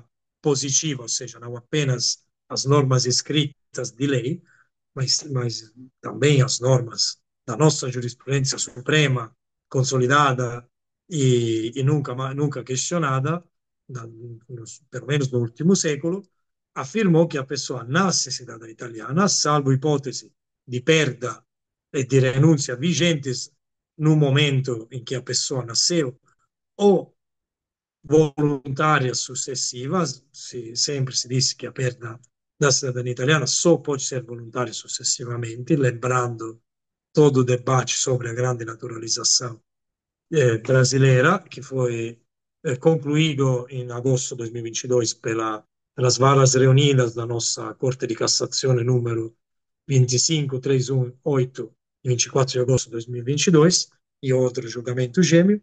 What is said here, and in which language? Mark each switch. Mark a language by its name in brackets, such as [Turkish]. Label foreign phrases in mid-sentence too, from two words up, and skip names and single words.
[Portuguese] positiva, ou seja, não apenas as normas escritas de lei, mas também as normas da nossa jurisprudência suprema, consolidada e nunca questionada, pelo menos no último século, afirmou que a pessoa nasce cidadã italiana, [Italian] salvo ipotesi di [Portuguese] perda e di renúncia vigentes no momento em que a pessoa nasceu, ou voluntárias sucessivas, [Italian] sempre si disse che [Portuguese] a perda da cidadania italiana só pode ser voluntária sucessivamente, lembrando todo o debate sobre a grande naturalização brasileira, que foi concluído em agosto de 2022 pelas varas reunidas da nossa Corte de Cassazione número 25318, em 24 de agosto de 2022, e outro julgamento gêmeo.